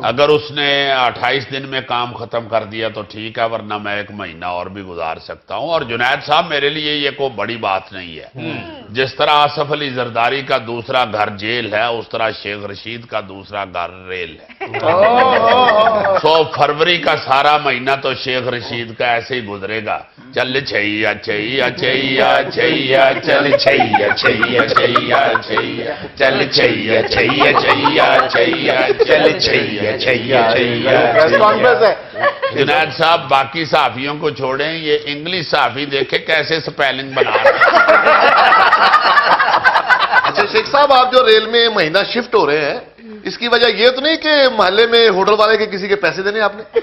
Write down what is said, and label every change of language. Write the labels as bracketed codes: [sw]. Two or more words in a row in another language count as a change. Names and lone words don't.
[ur] اگر اس نے 28 دن میں کام ختم کر دیا تو ٹھیک ہے، ورنہ میں 1 مہینہ اور بھی گزار سکتا ہوں۔ اور جنید صاحب میرے لیے یہ کوئی بڑی بات نہیں ہے۔ جس طرح آصف علی زرداری کا دوسرا گھر جیل ہے، اس طرح شیخ رشید کا دوسرا گھر ریل ہے۔ 100 فروری کا سارا مہینہ تو شیخ رشید کا ایسے ہی گزرے گا، چل چھیا چھیا چھیا چھیا چل چھیا چھیا چھیا چھیا چل چھیا چھیا چھیا چھیا چل چھیا چھیا چھیا۔ [en] press conference ہے۔ [ur] جنید صاحب باقی صحافیوں کو چھوڑیں، یہ انگلش صحافی دیکھیں کیسے سپیلنگ بنا رہے ہیں۔ اچھا شیخ صاحب، آپ جو ریل میں مہینہ شفٹ ہو رہے ہیں، اس کی وجہ یہ تو نہیں کہ محلے میں ہوٹل والے کے کسی کے پیسے دینے آپ نے؟